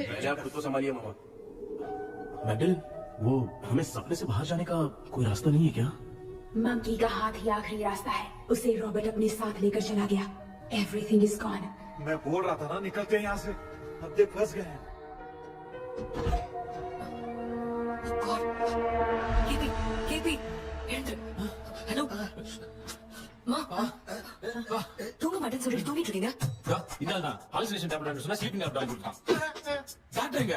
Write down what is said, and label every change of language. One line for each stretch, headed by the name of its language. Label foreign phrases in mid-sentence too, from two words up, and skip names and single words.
Hindi: पहले आप खुद को संभालिए मामा। मैगडलिन, वो हमें सपने से बाहर जाने का कोई रास्ता नहीं है क्या? मंकी का हाथ ही आखिरी रास्ता है, उसे रॉबर्ट अपने साथ लेकर चला गया।
English: Everything is gone.
Hindi: मैं बोल रहा था ना निकलते हैं यहाँ से, अब देख फंस गए हैं।
Tamil: ஹலோ தூங்க மாட்டேன்னு சொல்லிட்டு தூங்கிட்டு இருக்கீங்க. இதான்
English: hallucination tablet
Tamil: சொன்னா
English: sleeping tablet
Tamil: வாங்கி கொடுத்தான். டாக்டர் எங்க?